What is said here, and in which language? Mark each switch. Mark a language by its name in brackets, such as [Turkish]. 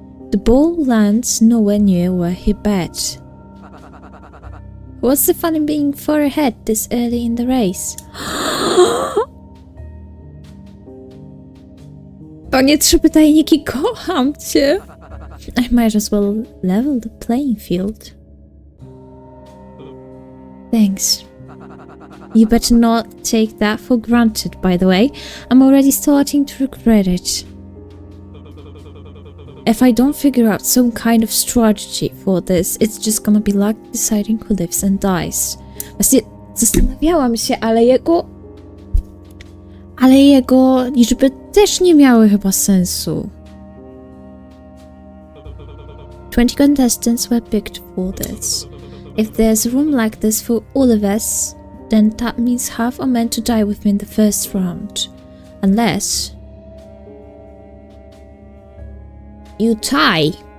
[English] The ball lands nowhere near where he bet. What's the fun in being far ahead this early in the race? [Polish] Panie trzy pytajniki, kocham cię! [English] I might as well level the playing field. Thanks. You better not take that for granted, by the way. I'm already starting to regret it. If I don't figure out some kind of strategy for this, it's just gonna be luck deciding who lives and dies. [Polish] Właśnie zastanawiałam się, ale jego liczby też nie miały chyba sensu. [English] 20 contestants were picked for this. If there's room like this for all of us, then that means half are meant to die within the first round. Unless... you tie!